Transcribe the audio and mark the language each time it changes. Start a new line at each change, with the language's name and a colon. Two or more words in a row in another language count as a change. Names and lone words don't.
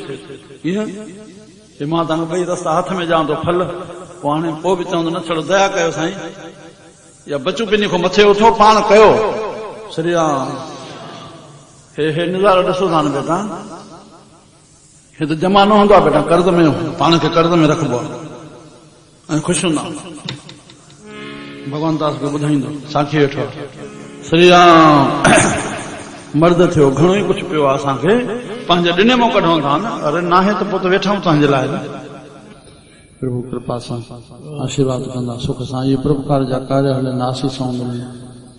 Sindhi: कीअं हे मां तव्हांखे 2 रस्ता हथ में ॾियां थो फल, पोइ हाणे पोइ बि चवंदो न छड़ो दया कयो साईं, या बचू पिनी खां मथे उथो पाण कयो। श्री राम। हे नज़ारो ॾिसो था न बेटा, हे त जमा न हूंदो आहे बेटा, कर्ज़ में पाण खे कर्ज़ में रखबो आहे ऐं ख़ुशि हूंदा। भॻवान दास खे ॿुधाईंदो साखी वेठो। श्री राम। मर्द थियो घणो ई कुझु पियो आहे, असांखे पंहिंजे ॾिने मां कढूं था न। अरे नाहे त पोइ त वेठा आहियूं तव्हांजे लाइ। प्रभु कृपा सां आशीर्वाद कंदा, सुख सां इहे प्रभुकार जा कार्य हलनि, आसीसां मिलनि।